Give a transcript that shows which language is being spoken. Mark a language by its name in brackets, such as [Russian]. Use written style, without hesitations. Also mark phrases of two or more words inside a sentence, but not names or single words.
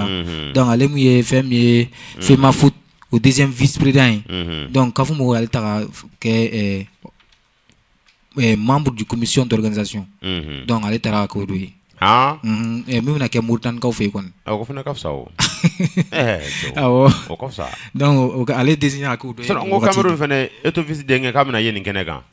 [Bambara] Donc ale mu ye fɛn min ye FEMA Foot [French] au deuxième vice-président. [Bambara] Donc k'a fɔ mɔgɔw ale ta ka kɛ [French] membre du commission d'organisation. [Bambara] Donc ale taara k'o do ye. Min bɛna kɛ Mauritanie kaw fɛ yen kɔni. O fana ka fisa o. Awɔ. O ka fisa. Donc ale désigné a k'o do ye. N ko Cameroun fana Eto'o fils denkɛ k'a bɛna ye nin kɛnɛ kan.